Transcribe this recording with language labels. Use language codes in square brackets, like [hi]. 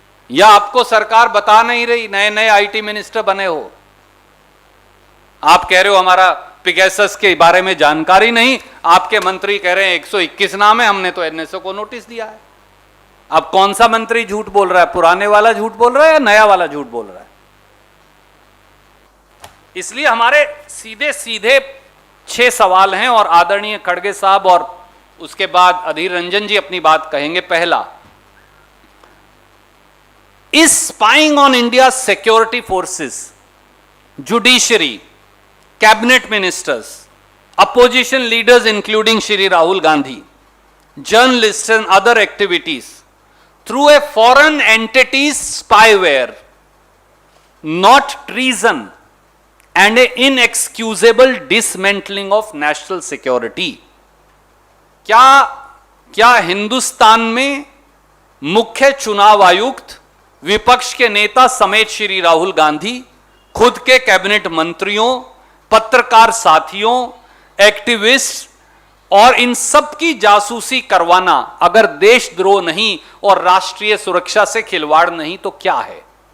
[hi] या आपको सरकार बता नहीं रही? नए नए आईटी मिनिस्टर बने हो, आप कह रहे हो हमारा पिगेसस के बारे में जानकारी नहीं, आपके मंत्री कह रहे हैं 121 नाम है, हमने तो एनएसओ को नोटिस दिया है। अब कौन सा मंत्री झूठ बोल रहा है? पुराने वाला झूठ बोल रहा है या नया वाला झूठ बोल रहा है? इसलिए हमारे सीधे सीधे 6 सवाल हैं और आदरणीय खड़गे साहब और उसके बाद अधीर रंजन जी अपनी बात कहेंगे। [en] पहला, is spying on India security forces, judiciary, cabinet ministers, opposition leaders including Shri Rahul Gandhi, journalists and other activities through a foreign entity's spyware, not treason and a inexcusable dismantling of national security। [hi] क्या हिंदुस्तान में मुख्य चुनाव आयुक्त, विपक्ष के नेता समेत श्री राहुल गांधी, खुद के कैबिनेट मंत्रियों, पत्रकार साथियों, एक्टिविस्ट और इन सब की जासूसी करवाना अगर देशद्रोह नहीं और राष्ट्रीय सुरक्षा से खिलवाड़ नहीं तो क्या है?